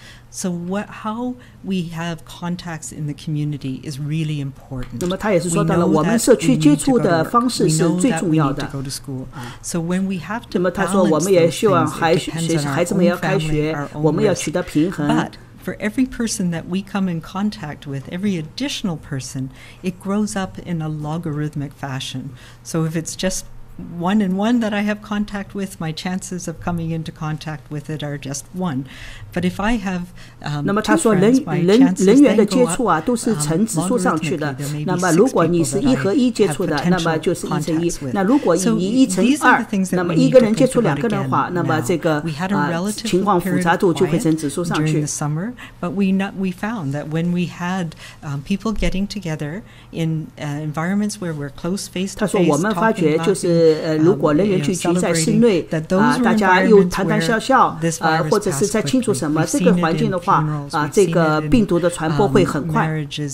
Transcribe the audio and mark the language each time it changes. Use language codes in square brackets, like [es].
[en] So how we have contacts in the community is really important. [zh] 那么他也是说到了，我们社区接触的方式是最重要的。 [en] So when we have to [zh] 那么他说，我们也希望孩子们要开学，我们要取得平衡。 [en] For every person that we come in contact with, every additional person, it grows up in a logarithmic fashion. So if it's just 1 and 1 that I have contact with, my chances of coming into contact with it are just 1. But if I have [zh] 那么他说人员的接触都是呈指数上去的。那么如果你是1和1接触的，那么就是1乘1。那如果你1乘2，那么一个人接触2个人的话，那么这个情况复杂度就会呈指数上去。 [en] But we found that when we had people getting together in environments where we're close face to face, [zh] 他说我们发觉就是是如果人员聚集在室内大家又谈谈笑笑或者是在庆祝什么这个环境的话这个病毒的传播会很快